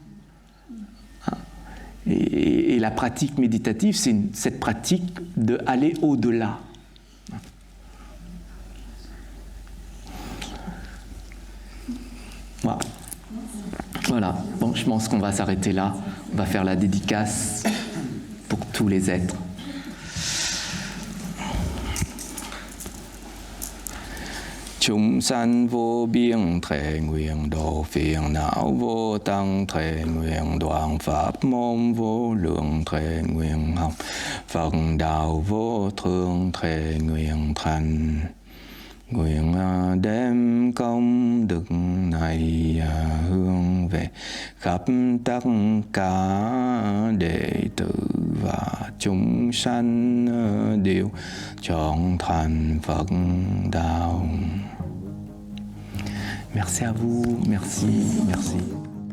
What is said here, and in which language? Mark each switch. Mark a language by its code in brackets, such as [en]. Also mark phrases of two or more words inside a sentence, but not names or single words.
[fr] Et la pratique méditative, c'est cette pratique d'aller au-delà. Voilà. Voilà. Bon, je pense qu'on va s'arrêter là. On va faire la dédicace pour tous les êtres. [vi] Chúng sanh vô biên thệ nguyện độ phiền não vô tăng thệ nguyện đoạn pháp môn vô lượng thệ nguyện học Phật đạo vô thượng thệ nguyện thành. Nguyện đem công đức này hướng về khắp tất cả đệ tử và chúng sanh đều chọn thành Phật đạo. [fr] Merci à vous, merci, merci.